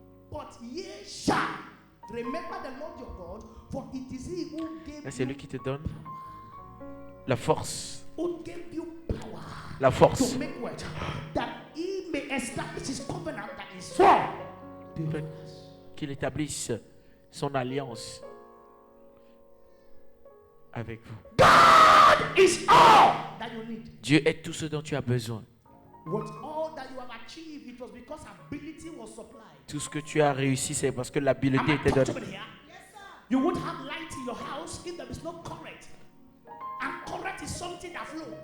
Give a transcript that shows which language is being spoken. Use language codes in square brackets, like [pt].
[en] But ye shall remember the Lord your God, for it is he who gave [fr] C'est lui qui te donne la force. [en] who gave you power [fr] La force. [en] to make what? That he may establish his covenant that is for [fr] Qu'il établisse son alliance avec vous. [en] God is all that you need. [fr] Dieu est tout ce dont tu as besoin. [en] What all that you have achieved, it was because ability was supplied. [fr] Tout ce que tu as réussi, c'est parce que l'habileté était [en] Am I [fr] donnée. [en] talking here? You won't have light in your house if there is no current. And current is something that flows.